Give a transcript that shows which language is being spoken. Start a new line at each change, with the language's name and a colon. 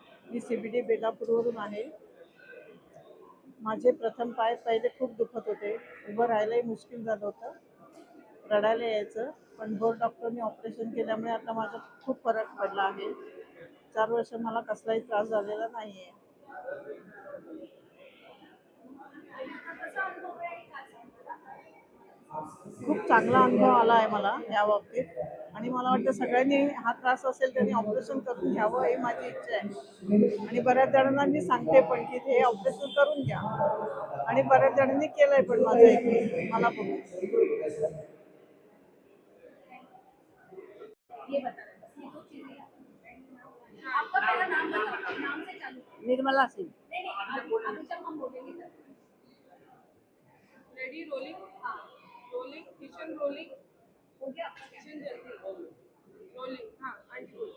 Marathi: मी CBD बेलापूरवरून आहे. माझे प्रथम पाय पहिले खूप दुखत होते. उभं राहायलाही मुश्किल झालं होतं. रडायला यायचं. पण भोर डॉक्टरने ऑपरेशन केल्यामुळे आता माझा खूप फरक पडला आहे. 4 वर्ष मला कसलाही त्रास झालेला नाही आहे. खूप चांगला अनुभव आला आहे मला या बाबतीत. आणि मला वाटतं सगळ्यांनी हा त्रास असेल त्यांनी ऑपरेशन करून घ्यावं ही माझी इच्छा आहे. आणि बऱ्याच जणांना मी सांगते पण की हे ऑपरेशन करून घ्या. आणि बऱ्याच जणांनी केलंय पण माझं एक मला बघून.
Hindi: आपका पहला नाम बताओ, नाम से चालू. निर्मला सिंग. नहीं अभी तक हम बोलेंगे तब. Ready rolling. हाँ रोलिंग किचन रोलिंग हो गया किचन जल्दी रोलिंग. हाँ आंटी